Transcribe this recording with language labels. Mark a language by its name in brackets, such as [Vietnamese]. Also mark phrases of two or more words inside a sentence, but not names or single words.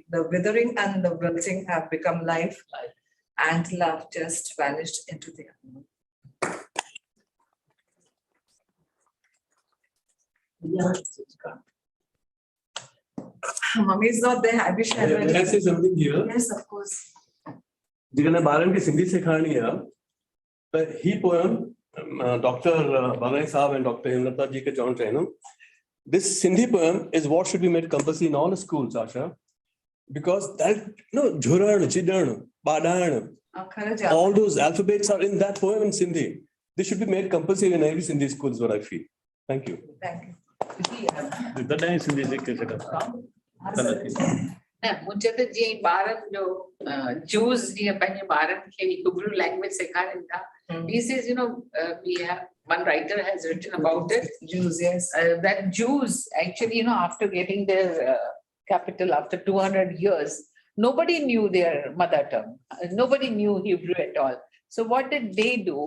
[English] The withering and the wilting have become life, and love just vanished into the unknown. Mummy is not there. I wish I Can I say something here? Yes, of course. [Sindhi] जेकॾहिं ॿारनि खे सिंधी सेखारणी आहे त ही पोयम डॉक्टर बालानी साहब ऐं डॉक्टर हेमलता जी खे चवणु चाहींदुमि. [English] This Sindhi poem is what should be made compulsory in all schools, Asha, because that, jhuran, chidan, badan, all those alphabets are in that poem in Sindhi. They should be made compulsory in every Sindhi school is what I feel. Thank you. Thank you. [Hindi] मुझे तो जी [Sindhi] ॿारनि जो जूस जीअं पंहिंजे ॿारनि खे [English] Hebrew language [Sindhi] सेखारनि था. [English] He says, we have one writer has written about it. Jews, yes. That Jews actually, after getting their capital after 200 years, nobody knew their mother tongue. Nobody knew Hebrew at all. So what did they do?